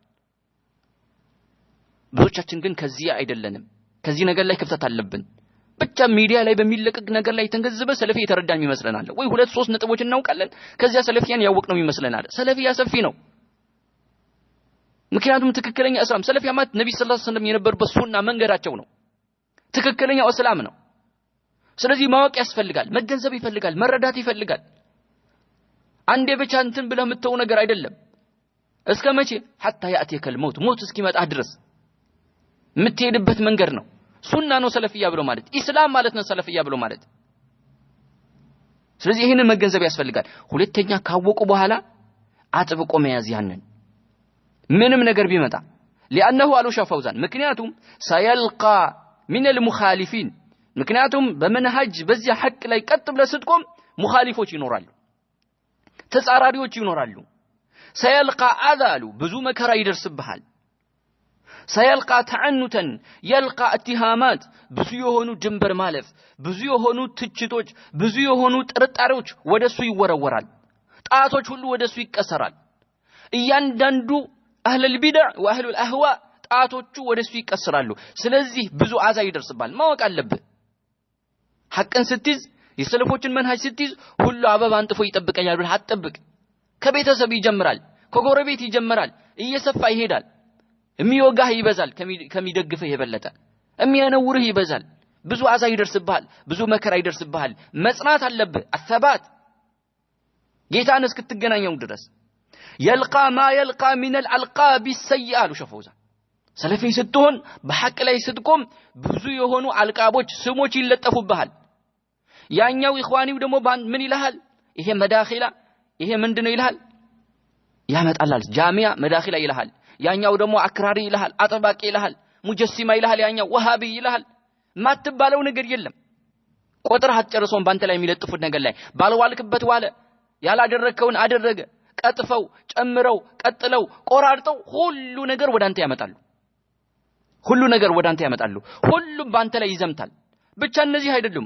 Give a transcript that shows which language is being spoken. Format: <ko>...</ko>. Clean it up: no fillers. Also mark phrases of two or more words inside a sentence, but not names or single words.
<am>ብዙዎቻችን ግን ከዚህ አይደለንም። ከዚህ ነገር ላይ ክፍተት አለብን። ብቻ ሚዲያ ላይ በሚለቀቅ ነገር ላይ ተንገዝበ ሰለፊ የተረዳን ይመስለናል ወይ ሁለት ሶስት ነጥቦች እናውቃለን፣ ከዚያ ሰለፊያን ያወቅነው ይመስለናል። ሰለፊያ ሰፊ ነው። ምክንያቱም ትክክለኛ እስላም ሰለፊያ ማለት ነብዩ</am> <ar>صلى الله عليه وسلم</ar> <am>የነበሩበት ሱና መንገዳቸው ነው። ትክክለኛው እስላም ነው። ስለዚህ ማወቅ ያስፈልጋል፣ መገንዘብ ይፈልጋል፣ መረዳት ይፈልጋል። አንዴ ብቻ እንትን ብለህ የምትተው ነገር አይደለም። እስከ መቼ?</am> <ar>حتى يأتيك الموت</ar> <am>ሞት እስኪመጣ ድረስ የምትሄድበት መንገድ ነው። ሱና ነው ሰለፊያ ብሎ ማለት፣ ኢስላም ማለት ነው ሰለፊያ ብሎ ማለት። ስለዚህ ይሄንን መገንዘብ ያስፈልጋል። ሁለተኛ ካወቁ በኋላ አጥብቆ መያዝ ያንን ምንም ነገር ቢመጣ لأنه አሉ ሸፈውዛን ምክንያቱም</am> <ar>سيلقى من المخالفين</ar> <am>ምክንያቱም በመንሃጅ በዚያ ሐቅ ላይ ቀጥ ብለ ስትቆም ሙኻሊፎች ይኖራሉ፣ ተጻራሪዎች ይኖራሉ። سيلقى አዛሉ ብዙ መከራ ይደርስብሃል።</am> <ar>سيلقى تعنتا يلقى اتهامات</ar> <am>ብዙ የሆኑ ድንበር ማለፍ፣ ብዙ የሆኑ ትችቶች፣ ብዙ የሆኑ ጥርጣሬዎች ወደሱ ይወረወራል። ጣቶች ሁሉ ወደሱ ይቀሰራል። እያንዳንዱ</am> <ar>اهل البدع واهل الاهواء</ar> <am>ጣቶቹ ወደሱ ይቀሰራሉ። ስለዚህ ብዙ አዛ ይደርስባል። ማወቅ አለብህ። ሐቅን ስትይዝ የሰለፎችን መንሃጅ ስትይዝ ሁሉ አበባ አንጥፎ ይጠብቀኛል ብለህ አትጠብቅ። ከቤተሰብ ይጀምራል፣ ከጎረቤት ይጀምራል፣ እየሰፋ ይሄዳል። የሚወጋህ ይበዛል፣ ከሚደግፍህ የበለጠ የሚያነውርህ ይበዛል። ብዙ አዛ ይደርስብሃል፣ ብዙ መከራ ይደርስብሃል። መጽናት አለብህ። አሰባት ጌታን እስክትገናኘው ድረስ</am> <ar>يلقى ما يلقى من الالقاب السيئه شفوزا</ar> <am>ሰለፊ ስትሆን በሐቅ ላይ ስትቆም ብዙ የሆኑ አልቃቦች ስሞች ይለጠፉብሃል። ያኛው ኢኽዋኒው ደግሞ ምን ይልሃል? ይሄ መዳኺላ ይሄ ምንድነው ይልሃል? ያመጣላል ጃሚያ መዳኺላ ይልሃል። ያኛው ደግሞ አክራሪ ይልሃል፣ አጥባቂ ይልሃል፣ ሙጀሲማ ይልሃል፣ ያኛው ወሃቢ ይልሃል። ማትባለው ነገር የለም። ቆጥረህ አትጨርሰውም። ባንተ ላይ የሚለጥፉት ነገር ላይ ባልዋልክበት ዋለ፣ ያላደረከውን አደረገ፣ ቀጥፈው ጨምረው ቀጥለው ቆራርጠው ሁሉ ነገር ወዳንተ ያመጣሉ ሁሉም ባንተ ላይ ይዘምታል ብቻ እነዚህ አይደሉም</am>